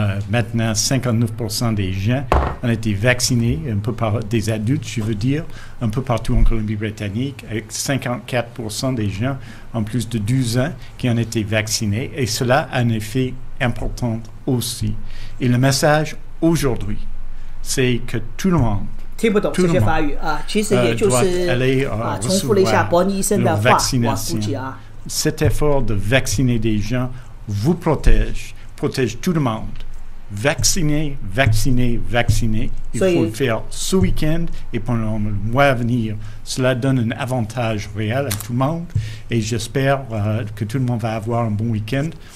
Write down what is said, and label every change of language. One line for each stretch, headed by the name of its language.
French: Maintenant, 59% des gens ont été vaccinés, un peu des adultes, je veux dire, un peu partout en Colombie-Britannique, avec 54% des gens en plus de 12 ans qui ont été vaccinés. Et cela a un effet important aussi. Et le message aujourd'hui, c'est que tout le monde
Chinese: 听不懂这些法语啊，其实也就是重复了一下伯尼医生的话，我估计啊。
French: Cet effort de vacciner des gens vous protège tout le monde. Vacciner, vacciner, vacciner. Il faut le faire ce week-end et pendant le mois à venir. Cela donne un avantage réel à tout le monde et j'espère que tout le monde va avoir un bon week-end.